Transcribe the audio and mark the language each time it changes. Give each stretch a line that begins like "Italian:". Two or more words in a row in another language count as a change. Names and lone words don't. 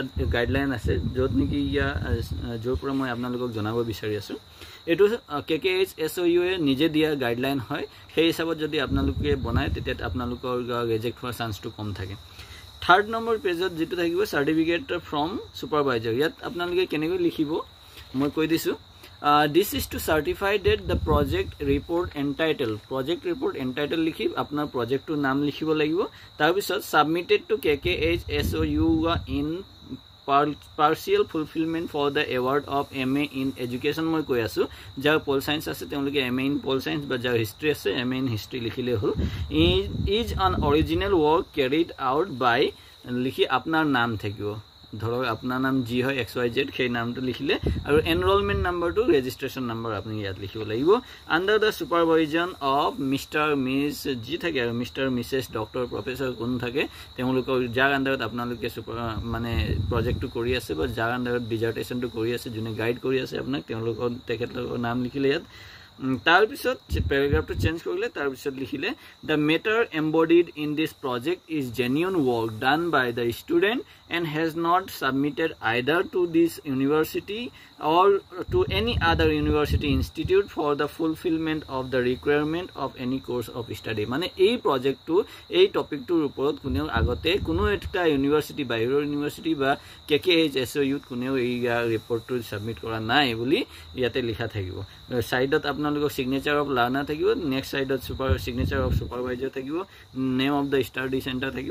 Assamese: গাইডলাইন আছে যত নেকি জোৰ পৰা মই আপোনালোকক জনাব বিচাৰি আছো এটো কেকেএইচ এছইউ এ নিজে দিয়া গাইডলাইন হয় সেই হিচাপত যদি আপোনালোকে বনায় তেতিয়া আপোনালোকৰ ৰিজেক্ট হোৱাৰ চান্সটো কম থাকে
English: third number page
Assamese: যেটো থাকিব
English: certificate from supervisor
Assamese: ইয়াত আপোনালোকে কেনেকৈ লিখিব মই কৈ দিছো
English: this is to certify that the project report
Assamese: entitled লিখি আপোনাৰ প্ৰজেক্টটো নাম লিখিব লাগিব তাৰ বিষয়ত
English: submitted to KKH SOU in partial fulfillment for the award of MA in education
Assamese: মই কৈ আছোঁ যাৰ
English: pol science
Assamese: আছে তেওঁলোকে
English: MA in pol science
Assamese: ba jar history ase
English: MA in history
Assamese: লিখিলে হ'ল
English: is an original work carried out by
Assamese: লিখি আপোনাৰ নাম থাকিব ধৰক আপোনাৰ নাম জি হয় XYZ সেই নামটো লিখিলে আৰু
English: enrollment number registration number
Assamese: আপুনি ইয়াত লিখিব লাগিব
English: under the supervision of mister miss
Assamese: জি থাকে আৰু
English: mister missus doctor professor
Assamese: কোন থাকে তেওঁলোকৰ যাৰ আন্ডাৰত আপোনালোকে মানে প্ৰজেক্টটো কৰি আছে বা যাৰ আন্ডাৰত ডিজাৰ্টেশনটো কৰি আছে যোনে গাইড কৰি আছে আপোনাক তেওঁলোকৰ তেখেতৰ নাম লিখিলে ইয়াত তাৰ পিছত
English: paragraph change
Assamese: কৰিলে তাৰ পিছত লিখিলে
English: the matter embodied in this project is genuine work done by the student and has not submitted either to this university or to any other university institute for the fulfillment of the requirement of any course of study
Assamese: মানে এই প্ৰজেক্টটো এই টপিকটোৰ ওপৰত কোনেও আগতে কোনো একটা ইউনিভাৰ্সিটি বাহিৰৰ ইউনিভাৰ্সিটি বা কেকেএইচ এছইউ কোনেও এই ৰিপৰ্টটো সাবমিট কৰা নাই বুলি ইয়াতে লিখা থাকিব সাইডত আপোনালোকৰ
English: signature of learner
Assamese: থাকিব
English: next side signature of supervisor
Assamese: থাকিব
English: name of the study center
Assamese: থাকিব